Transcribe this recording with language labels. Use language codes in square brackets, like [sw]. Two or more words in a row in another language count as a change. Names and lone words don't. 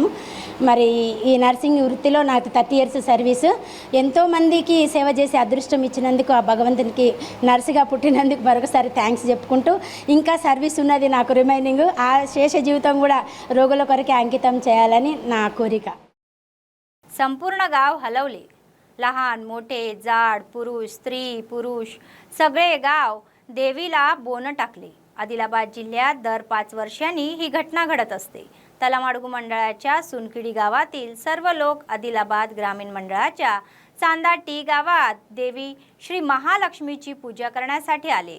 [te] మరి ఈ నర్సింగ్ వృత్తిలో నాకు 30 years సర్వీసు. ఎంతోమందికి సేవ చేసే అదృష్టం ఇచ్చినందుకు ఆ భగవంతునికి నర్సుగా పుట్టినందుకు మరొకసారి థ్యాంక్స్ చెప్పుకుంటూ ఇంకా సర్వీస్ ఉన్నది నాకు రిమైనింగ్. ఆ శేష జీవితం కూడా రోగుల కొరకే అంకితం చేయాలని నా కోరిక. [mr] संपूर्ण गाव हलवले. लहान मोठे जाड पुरुष स्त्री पुरुष सगळे गाव देवीला बोनं टाकले. आदिलाबाद जिल्ह्यात दर 5 वर्षांनी ही घटना घडत असते. तलामाडगू मंडळाच्या सुनकिडी गावातील सर्व लोक आदिलाबाद ग्रामीण मंडळाच्या चांदा टी गावात देवी श्री महालक्ष्मीची पूजा करण्यासाठी आले.